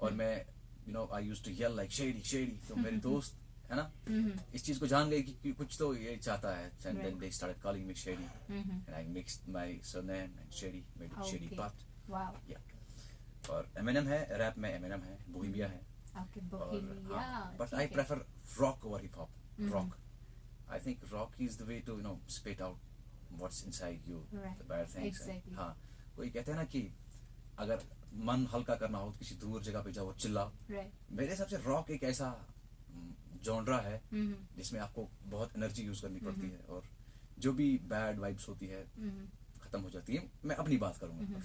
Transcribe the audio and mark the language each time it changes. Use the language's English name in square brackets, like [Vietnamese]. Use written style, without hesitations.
[Hindi] और मैं [English] I used to yell like Shady Shady. [Hindi] तो मेरे दोस्त है ना, इस चीज को जान गए कि कुछ तो ये चाहता है, [English] And then they started calling me Shady, and I mixed my surname and Shady, made it Shady part. Wow. [Hindi] या और एमिनेम है, रैप में एमिनेम है, बोहेमिया है। [English] Okay Bohemia. But I prefer rock over hip hop. Rock, I think rock is the way to spit out what's inside you, Right. the bad things. Exactly. [Hindi] हाँ, कोई कहते हैं ना कि अगर मन हल्का करना हो तो किसी दूर जगह पे जाओ, चिल्लाओ। [English] Right. [Hindi] मेरे हिसाब से रॉक एक ऐसा जॉनरा है जिसमें आपको बहुत एनर्जी यूज करनी पड़ती है, और जो भी बैड वाइब्स होती है खत्म हो जाती है। मैं अपनी बात करूंगा।